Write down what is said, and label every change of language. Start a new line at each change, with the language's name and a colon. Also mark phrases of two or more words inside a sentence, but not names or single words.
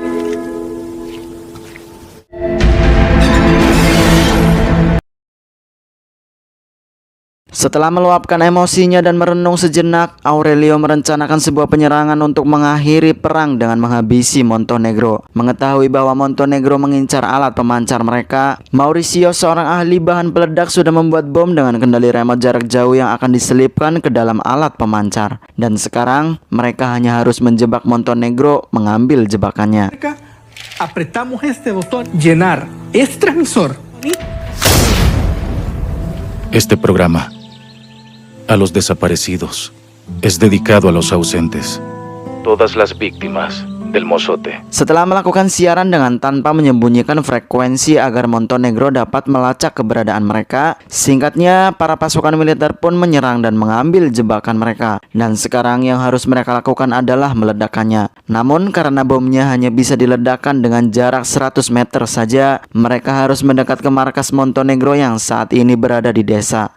Indonesian: Setelah meluapkan emosinya dan merenung sejenak, Aurelio merencanakan sebuah penyerangan untuk mengakhiri perang dengan menghabisi Montenegro. Mengetahui bahwa Montenegro mengincar alat pemancar mereka, Mauricio, seorang ahli bahan peledak, sudah membuat bom dengan kendali remote jarak jauh yang akan diselipkan ke dalam alat pemancar. Dan sekarang, mereka hanya harus menjebak Montenegro mengambil jebakannya.
Spanish: Apretamos este botón, llenar este transmisor. Este programa, a los desaparecidos, es dedicado a los ausentes. Todas las víctimas del Mozote.
Indonesian: Setelah melakukan siaran dengan tanpa menyembunyikan frekuensi agar Montenegro dapat melacak keberadaan mereka, singkatnya para pasukan militer pun menyerang dan mengambil jebakan mereka. Dan sekarang yang harus mereka lakukan adalah meledakkannya. Namun karena bomnya hanya bisa diledakkan dengan jarak 100 meter saja, mereka harus mendekat ke markas Montenegro yang saat ini berada di desa.